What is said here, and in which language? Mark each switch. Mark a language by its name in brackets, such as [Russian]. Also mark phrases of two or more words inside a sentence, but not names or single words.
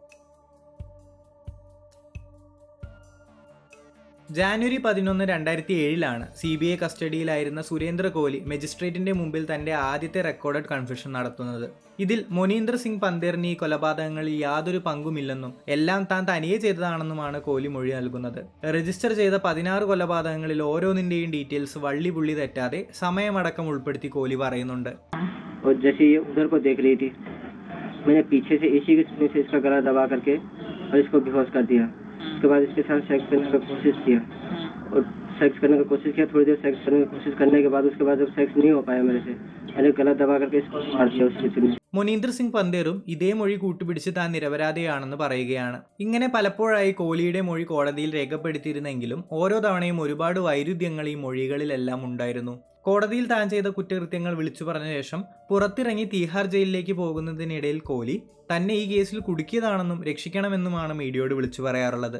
[Malayalam] ജാനുവരി 11, 2007 CBI കസ്റ്റഡിയിലായിരുന്ന സുരേന്ദ്ര കോഹ്ലി മജിസ്ട്രേറ്റിന്റെ മുമ്പിൽ തന്റെ ആദ്യത്തെ [English] recorded confession [Malayalam] നടത്തുന്നത്. ഇതിൽ മോനീന്ദർ സിംഗ് പന്തേറിന് ഈ കൊലപാതകങ്ങളിൽ യാതൊരു പങ്കുമില്ലെന്നും എല്ലാം താൻ തനിയെ ചെയ്തതാണെന്നുമാണ് കോഹ്ലി മൊഴി നൽകുന്നത്. രജിസ്റ്റർ ചെയ്ത 16 കൊലപാതകങ്ങളിൽ ഓരോന്നിന്റെയും ഡീറ്റെയിൽസ് വള്ളി പുള്ളി തെറ്റാതെ സമയമടക്കം ഉൾപ്പെടുത്തി കോഹ്ലി പറയുന്നുണ്ട്. [Hindi] उसके बाद इसके साथ सेक्स करने का कोशिश किया और सेक्स करने का कोशिश किया। थोड़ी देर सेक्स करने की कोशिश करने के बाद उसके बाद जब सेक्स नहीं हो पाया मेरे से, मैंने गला दबा करके इसको मार दिया उसके सिर में. [Malayalam] മോനീന്ദർ സിംഗ് പന്തേറും ഇതേ മൊഴി കൂട്ടുപിടിച്ച് താൻ നിരപരാധിയാണെന്ന് പറയുകയാണ്. ഇങ്ങനെ പലപ്പോഴായി കോഹ്ലിയുടെ മൊഴി കോടതിയിൽ രേഖപ്പെടുത്തിയിരുന്നെങ്കിലും ഓരോ തവണയും ഒരുപാട് വൈരുദ്ധ്യങ്ങൾ ഈ മൊഴികളിലെല്ലാം ഉണ്ടായിരുന്നു. കോടതിയിൽ താൻ ചെയ്ത കുറ്റകൃത്യങ്ങൾ വിളിച്ചു പറഞ്ഞ ശേഷം പുറത്തിറങ്ങി തീഹാർ ജയിലിലേക്ക് പോകുന്നതിനിടയിൽ കോഹ്ലി തന്നെ ഈ കേസിൽ കുടുക്കിയതാണെന്നും രക്ഷിക്കണമെന്നുമാണ് മീഡിയയോട് വിളിച്ചു പറയാറുള്ളത്.